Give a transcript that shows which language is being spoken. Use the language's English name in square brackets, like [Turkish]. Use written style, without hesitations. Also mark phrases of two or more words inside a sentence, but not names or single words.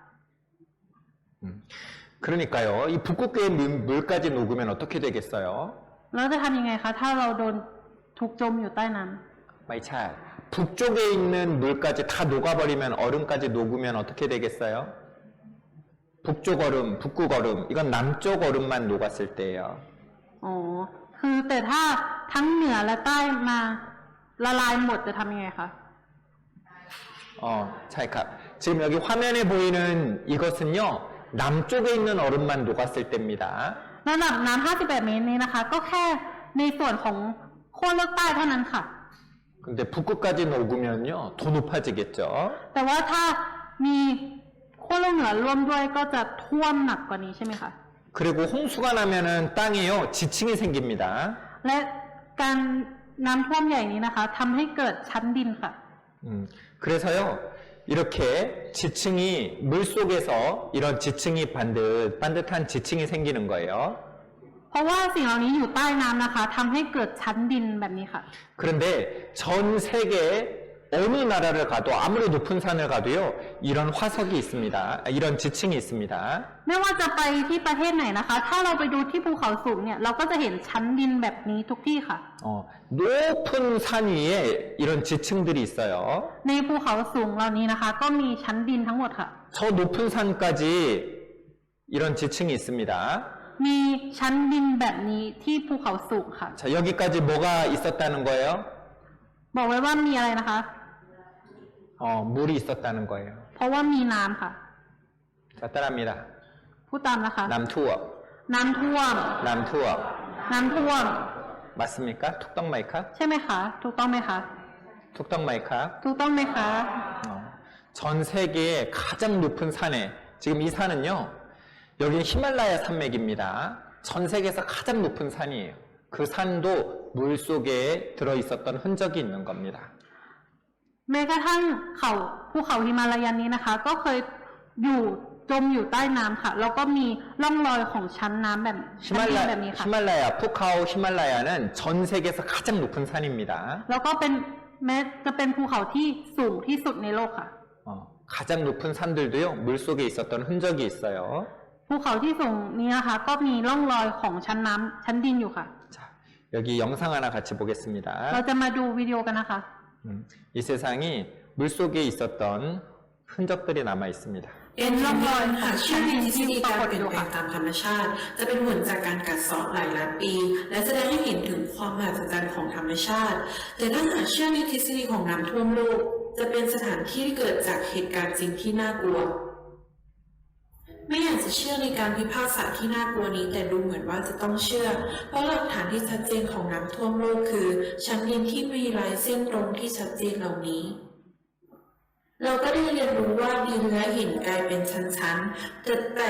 [Korean] 그러니까요, 이 북극계의 물까지 녹으면 어떻게 되겠어요? [Thai] แล้วจะทำยังไงคะถ้าเราโดนถูกจมอยู่ใต้น้ำ [Korean] 마이차, 북쪽에 있는 물까지 다 녹아버리면 얼음까지 녹으면 어떻게 되겠어요? 북쪽 얼음, 북극 얼음, 이건 남쪽 얼음만 녹았을 때예요. [Thai] อ๋อคือแต่ถ้าทั้งเหนือและใต้มาละลายหมดจะทำยังไงคะ 차이카. [Korean] 지금 여기 화면에 보이는 이것은요, 남쪽에 있는 얼음만 녹았을 때입니다. [Thai] ระดับน้ำ58 เมตรนี้นะคะ ก็แค่ในส่วนของขั้วโลกใต้เท่านั้นค่ะ [Korean] 근데 북극까지 녹으면요, 더 높아지겠죠. [Thai] แต่ว่าถ้ามีขั้วโลกเหนือร่วมด้วยก็จะท่วมหนักกว่านี้ใช่ไหมคะ [Korean] 그리고 홍수가 나면은 땅에요, 지층이 생깁니다. [Thai] และการน้ำท่วมใหญ่นี้นะคะทำให้เกิดชั้นดินค่ะ [Korean] 그래서요, 이렇게 지층이, 물 속에서 이런 지층이 반듯한 지층이 생기는 거예요. [Thai] เพราะว่าสิ่งเหล่านี้อยู่ใต้น้ำนะคะทำให้เกิดชั้นดินแบบนี้ค่ะ [Korean] 그런데 전 세계 어느 나라를 가도 아무리 높은 산을 가도요, 이런 화석이 있습니다. 이런 지층이 있습니다. [Thai] ไม่ว่าจะไปที่ประเทศไหนนะคะ ถ้าเราไปดูที่ภูเขาสูงเนี่ยเราก็จะเห็นชั้นดินแบบนี้ทุกที่ค่ะ [Korean] 높은 산 위에 이런 지층들이 있어요. [Thai] ในภูเขาสูงเหล่านี้นะคะ ก็มีชั้นดินทั้งหมดค่ะ [Korean] 저 높은 산까지 이런 지층이 있습니다. [Thai] มีชั้นดินแบบนี้ที่ภูเขาสูงค่ะ [Korean] 자, 여기까지 뭐가 있었다는 거예요? [Thai] บอกไว้ว่ามีอะไรนะคะ [Korean] 물이 있었다는 거예요. [Thai] เพราะว่ามีน้ำค่ะ [Korean] 자, 따라합니다. [Thai] พูดตามนะคะ น้ำท่วม. น้ำท่วม น้ำท่วม. น้ำท่วม [Korean] 맞습니까? [Thai] ถูกต้อง ไหมคะ? ใช่ไหมคะ ถูกต้องไหมคะ ถูกต้อง ไหมคะ? ถูกต้องไหมคะ [Korean] 전 세계의 가장 높은 산에, 지금 이 산은요, 여기 히말라야 산맥입니다. 전 세계에서 가장 높은 산이에요. 그 산도 물 속에 들어있었던 흔적이 있는 겁니다. [Thai] แม้กระทั่งภูเขาหิมาลายันนี้นะคะ ก็เคยจมอยู่ใต้น้ำค่ะ แล้วก็มีร่องรอยของชั้นน้ำแบบนี้ค่ะ [Korean] 히말라야, 푸카오 히말라야는 전 세계에서 가장 높은 산입니다. [Thai] แล้วก็แม้จะเป็นภูเขาที่สูงที่สุดในโลกค่ะ [Korean] 가장 높은 산들도요, 물 속에 있었던 흔적이 있어요. [Thai] ภูเขาที่สูงนี้นะคะ ก็มีร่องรอยของชั้นดินอยู่ค่ะ [Korean] 자, 여기 영상 하나 같이 보겠습니다. [Thai] เราจะมาดูวิดีโอกันนะคะ [Korean] 이 세상이 물 속에 있었던 흔적들이 남아 있습니다. [Thai] เป็นร่องรอยหากเชื่อในทฤษฎีการเปลี่ยนแปลงตามธรรมชาติ จะเป็นผลจากการกัดเซาะหลายล้านปี และแสดงให้ เห็นถึงความมหัศจรรย์ของธรรมชาติ แต่ถ้าหากเชื่อในทฤษฎีของน้ำท่วมโลก จะเป็นสถานที่ที่เกิดจากเหตุการณ์จริงที่น่ากลัว ไม่อยากจะเชื่อในการพิพากษาที่น่ากลัวนี้ แต่ดูเหมือนว่าจะต้องเชื่อ เพราะหลักฐานที่ชัดเจนของน้ำท่วมโลกคือชั้นดินที่มีลายเส้นตรงที่ชัดเจนเหล่านี้ เราก็ได้เรียนรู้ว่าดินและหินกลายเป็นชั้นๆแต่แปล